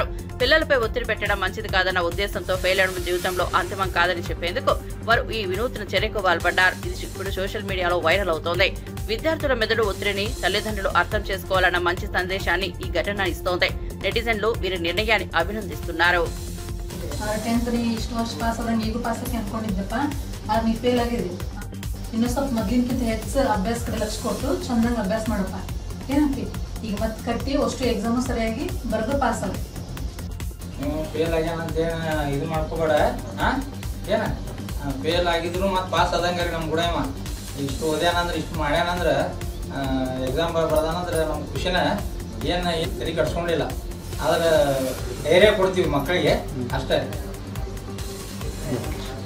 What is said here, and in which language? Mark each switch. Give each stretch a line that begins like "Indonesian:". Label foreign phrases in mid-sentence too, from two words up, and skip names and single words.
Telugu: పిల్లలపై ఒత్తిడి పెట్టడం మంచిది కాదన్న ఉద్దేశంతో ఫెయిల్ అవడం జీవితంలో అంతిమం కాదని చెప్పేందుకు వారు ఈ వినూత్న చర్యకు పాల్పడ్డారు. ఇది ఇప్పుడు సోషల్ మీడియాలో వైరల్ అవుతోంది. విద్యార్థుల మెదడు ఒత్తిడిని తల్లిదండ్రులు అర్థం చేసుకోవాలన్న మంచి సందేశాన్ని ఈ ఘటన ఇస్తోంది. నెటిజన్లు వీరి నిర్ణయాన్ని అభినందిస్తున్నారు.
Kannada: 10th ಇಷ್ಟು ವರ್ಷ ಪಾಸ್ ಆದ್ರೆ ನೀಗೂ ಪಾಸ್ ಆಗಿ ಅನ್ಕೊಂಡಿದ್ದಪ್ಪ ಅದು ನೀ ಫೇಲ್ ಆಗಿದೆ ಇನ್ನೂ ಸ್ವಲ್ಪ ಮೊದ್ಲಿನಕ್ಕಿಂತ ಹೆಚ್ಚು ಅಭ್ಯಾಸ ಕಡೆ ಲಕ್ಷ ಕೊಟ್ಟು ಚಂದಂಗೆ ಅಭ್ಯಾಸ ಮಾಡಪ್ಪ ಏನಂತಿ ಈಗ ಮತ್ತೆ ಕಟ್ಟಿ ಅಷ್ಟು ಎಕ್ಸಾಮು ಸರಿಯಾಗಿ ಬರೆದು ಪಾಸ್ ಆಗ ಫೇಲ್ ಆಗ್ಯಾನಂತ ಇದು ಮಾಡ್ಕೋಬೇಡ ಏನ ಫೇಲ್ ಆಗಿದ್ರು ಮತ್ತೆ ಪಾಸ್ ಆದಂಗೆ ನಮ್ಮ ಗುಡಮ್ಮ ಇಷ್ಟು ಓದ್ಯಾನಂದ್ರೆ ಇಷ್ಟು ಮಾಡ್ಯಾನಂದ್ರೆ ಎಕ್ಸಾಮ್ ಬರ್ದಾನಂದ್ರೆ ನಮ್ಮ ಖುಷಿನ ಏನು ತಲೆ ಕಟ್ಸ್ಕೊಂಡಿಲ್ಲ ಆದ್ರೆ ಧೈರ್ಯ ಕೊಡ್ತೀವಿ ಮಕ್ಕಳಿಗೆ ಅಷ್ಟೇ.